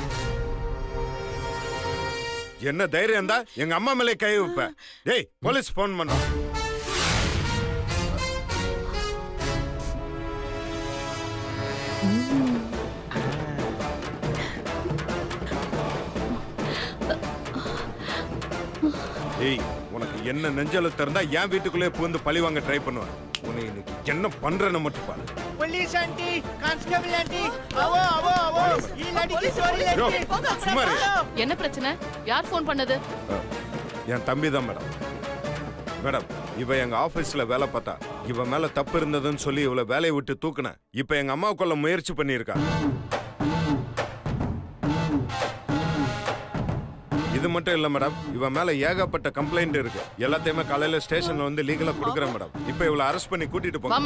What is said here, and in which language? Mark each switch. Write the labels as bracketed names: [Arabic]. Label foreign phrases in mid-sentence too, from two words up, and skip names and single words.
[Tamil] என்ன தைரியம் இருந்தா எங்க அம்மா மேலே கை வைப்ப டேய் போலீஸ் போன் பண்ணு ஏய் உனக்கு என்ன நெஞ்சல திறந்தா என் வீட்டுக்குள்ளே பூந்து பழி வாங்க ட்ரை பண்ணுவேன் உன்னை இன்னைக்கு என்ன பண்றேன்னு மட்டும் பாரு [English] police aunty constable aunty [Hindi] आवो आवो आवो ये लड़की चोरी யோ, लड़की [Tamil] சும்மா இரு. என்ன பிரச்சனை யார் ஃபோன் பண்ணது என் தம்பி தான் மேடம் மேடம் இவ எங்க ஆபீஸ்ல வேலை பார்த்தா இவ மேல தப்பு இருந்ததுன்னு சொல்லி இவளை வேலையை விட்டு தூக்குனேன் இப்ப எங்க அம்மா கொல்ல முயற்சி பண்ணியிருக்கா இது மட்டும் இல்ல மேடம் இவ மேல ஏகப்பட்ட கம்ப்ளைண்ட் இருக்கு எல்லாத்தையுமே காலையில ஸ்டேஷன்ல வந்து லீகலா கொடுக்குறேன் மேடம் இப்ப இவளை அரெஸ்ட் பண்ணி கூட்டிட்டு போங்க